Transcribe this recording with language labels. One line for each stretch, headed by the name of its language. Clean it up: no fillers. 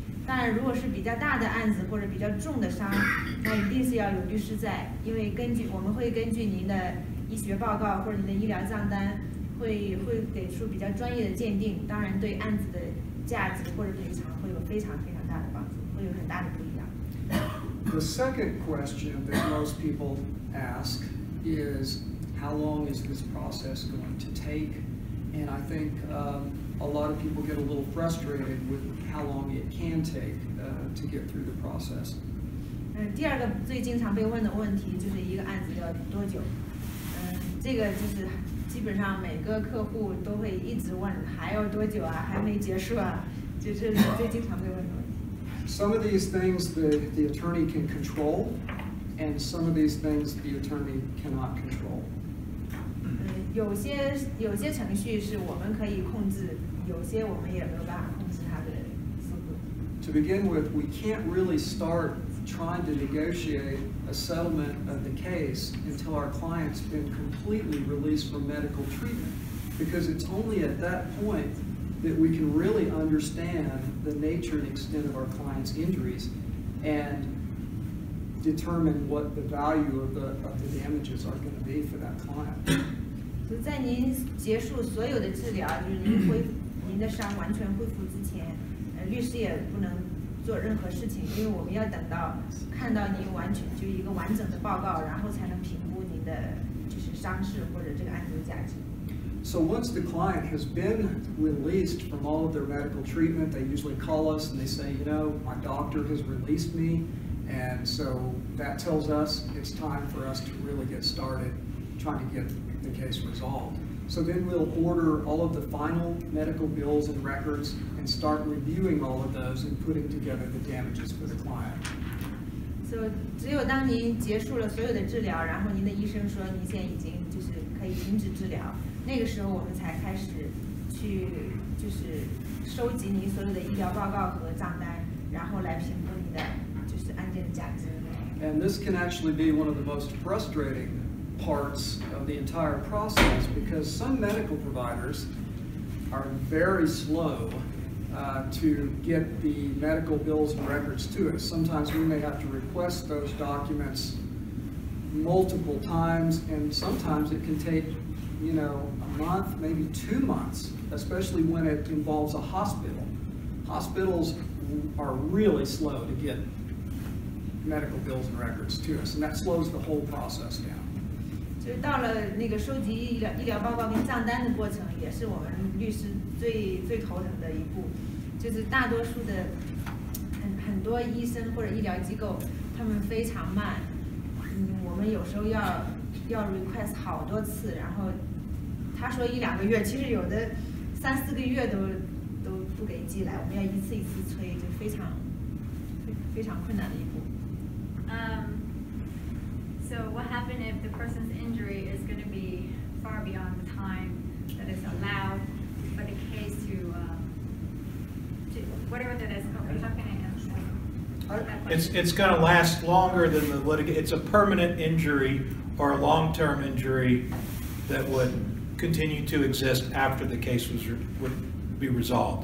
Chinese: 当然，如果是比较大的案子或者比较重的伤，那一定是要有律师在，因为我们会根据您的医学报告或者您的医疗账单，会给出比较专业的鉴定，当然对案子的价值或者赔偿会有非常非常大的帮助，会有很大的不一样。
English: The second question that most people ask is, how long is this process going to take? And I think a lot of people get a little frustrated with how long it can take to get through the process.
Chinese: 第二个最经常被问的问题就是一个案子要多久？这个就是基本上每个客户都会一直问，还要多久啊？还没结束啊？这是最经常被问的问题。
English: Some of these things the attorney can control, and some of these things the attorney cannot control.
Chinese: 有些程序是我们可以控制，有些我们也没有办法控制它的速度。
English: To begin with, we can't really start trying to negotiate a settlement of the case until our client's been completely released from medical treatment, because it's only at that point that we can really understand the nature and extent of our client's injuries and determine what the value of the damages are going to be for that client.
Chinese: 就在您结束所有的治疗，就是您的伤完全恢复之前，律师也不能做任何事情，因为我们要等到看到您完全就一个完整的报告，然后才能评估您的就是伤势或者这个案子的价值。
English: So once the client has been released from all of their medical treatment, they usually call us and they say, you know, my doctor has released me, and so that tells us it's time for us to really get started trying to get the case resolved. So then we'll order all of the final medical bills and records and start reviewing all of those and putting together the damages for the client.
Chinese: So 只有当您结束了所有的治疗，然后您的医生说您现在已经就是可以停止治疗，那个时候我们才开始去就是收集您所有的医疗报告和账单，然后来评估您的就是案件的价值。
English: And this can actually be one of the most frustrating parts of the entire process, because some medical providers are very slow to get the medical bills and records to us. Sometimes we may have to request those documents multiple times, and sometimes it can take, you know, a month, maybe 2 months, especially when it involves a hospital. Hospitals are really slow to get medical bills and records to us, and that slows the whole process down.
Chinese: 就是到了那个收集医疗报告跟账单的过程，也是我们律师最头疼的一步。就是大多数的很多医生或者医疗机构，他们非常慢。我们有时候要 request 好多次，然后他说1-2个月，其实有的3-4个月都不给寄来，我们要一次一次催，就非常困难的一步。
English: So what happens if the person's injury is going to be far beyond the time that is allowed for the case to whatever that is? How can I answer? It's going to last longer than the litigation. It's a permanent injury or a long-term injury that would continue to exist after the case would be resolved.